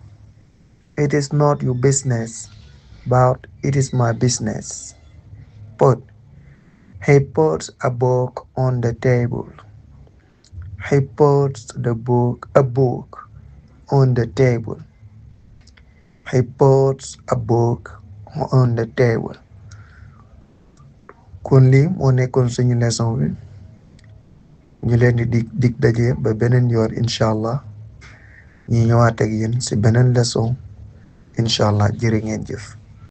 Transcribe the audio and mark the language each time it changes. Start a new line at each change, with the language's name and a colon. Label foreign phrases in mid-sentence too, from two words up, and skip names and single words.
English: It is not your business, but it is my business. Put. He puts a book on the table. He puts a book on the table. He puts a book on the table.
Wolof: kon lii moo nekkoon suñu leçon bi ñu leen di dig daje ba beneen yoon
Arabic: إن شاء الله
Wolof: ñi ñëwaat ak yéen si beneen leçon
Arabic: إن شاء الله
Wolof: jërë ngeen jëf.